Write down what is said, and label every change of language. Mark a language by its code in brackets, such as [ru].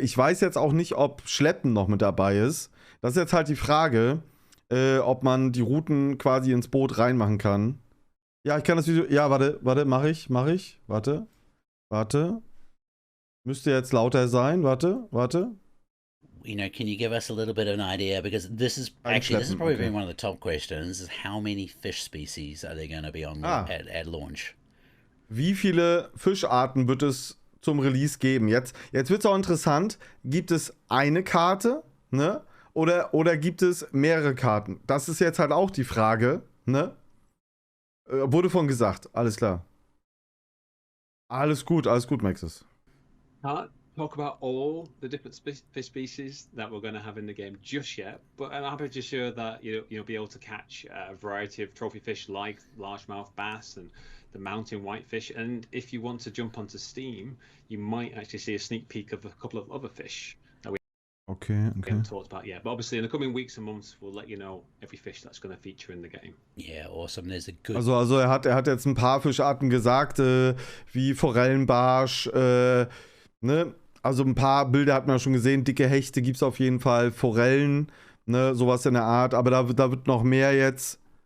[de] Ich weiß jetzt auch nicht, ob Schleppen noch mit dabei ist. Das ist jetzt halt die Frage, ob man die Routen quasi ins Boot reinmachen kann. Ja, ich kann das Video, ja, warte, mach ich, warte. Müsste jetzt lauter sein, warte. [en] you know, can you give us a little bit of an idea? Because this is probably been one of the top questions: is how many fish species are there going to be on at launch? [de] Wie viele Fischarten wird es zum Release geben? Jetzt wird es auch interessant. Gibt es eine Karte, ne? Oder gibt es mehrere Karten? Das ist jetzt halt auch die Frage, ne? Wurde von gesagt, alles klar. Alles gut, Maxis. [en] talk about all the different fish species that we're going to have in the game just yet, but I'm happy to share that you'll be able to catch a variety of trophy fish like largemouth bass and the mountain whitefish. And if you want to jump onto Steam, you might actually see a sneak peek of a couple of other fish that we haven't talked about yet. But obviously, in the coming weeks and months, we'll let you know every fish that's going to feature in the game. Yeah, awesome. There's a good. [de] Also er hat jetzt ein paar Fischarten gesagt, wie Forellenbarsch, ne? Also ein paar Bilder hat man schon gesehen, dicke Hechte gibt es auf jeden Fall, Forellen, ne, sowas in der Art, aber da wird noch mehr jetzt.